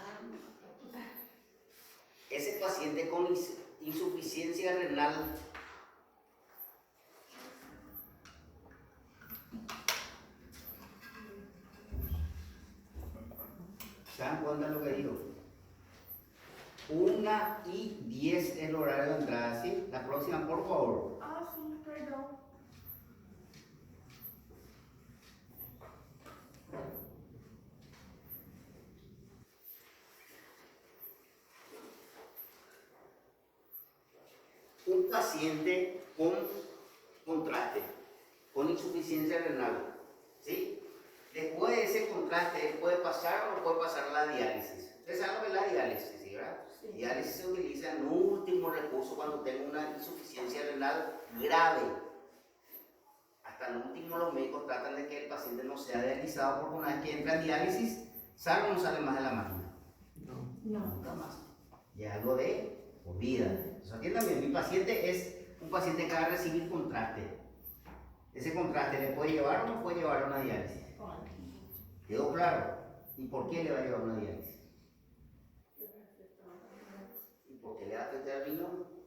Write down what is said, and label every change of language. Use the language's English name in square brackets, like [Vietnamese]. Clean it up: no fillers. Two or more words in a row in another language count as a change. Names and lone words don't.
[Spanish] Ese paciente con insuficiencia renal ¿se dan cuenta de lo que digo? 1:10 es el horario de entrada, ¿sí? La próxima, por favor. [Portuguese] Ah, sim, perdão. [Spanish] Un paciente con contraste, con insuficiencia renal, ¿sí? Después de ese contraste, ¿puede pasar o no puede pasar la diálisis? Ustedes saben lo que es la diálisis, ¿sí, verdad? Sí. Diálisis se utiliza en último recurso cuando tengo una insuficiencia renal grave. Hasta el último los médicos tratan de que el paciente no sea dializado porque una vez que entra en diálisis, ¿sale o no sale más de la máquina? [Portuguese] Não. Não. [Spanish] Nunca más. Ya algo de por vida. Entonces, aquí también mi paciente es un paciente que va a recibir contraste. Ese contraste le puede llevar o no puede llevar a una diálisis. [Portuguese] Pode. [Spanish] ¿Quedó claro? ¿Y por qué le va a llevar a una diálisis? ¿Y por qué le va a afectar el riñón?